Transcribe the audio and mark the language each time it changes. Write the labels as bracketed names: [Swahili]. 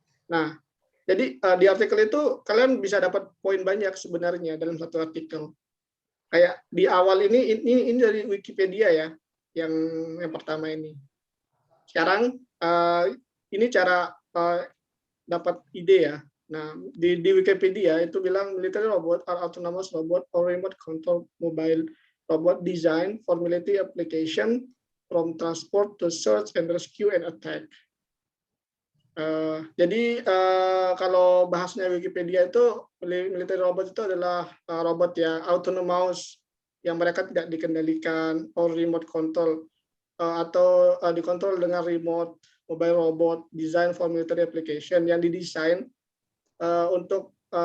[Indonesian] Nah, jadi di artikel itu kalian bisa dapat poin banyak sebenarnya dalam satu artikel. Kayak di awal ini dari Wikipedia ya, yang pertama ini. Sekarang ini cara dapat ide ya. Nah, di Wikipedia itu bilang [English] military robot are autonomous robot or remote control mobile robot design for military application from transport to search and rescue and attack. [Indonesian] Jadi kalau bahasnya Wikipedia itu military robot itu adalah robot yang autonomous yang mereka tidak dikendalikan [English] or remote control [Indonesian] atau dikontrol dengan remote [English] mobile robot design for military application [Indonesian] yang didesain untuk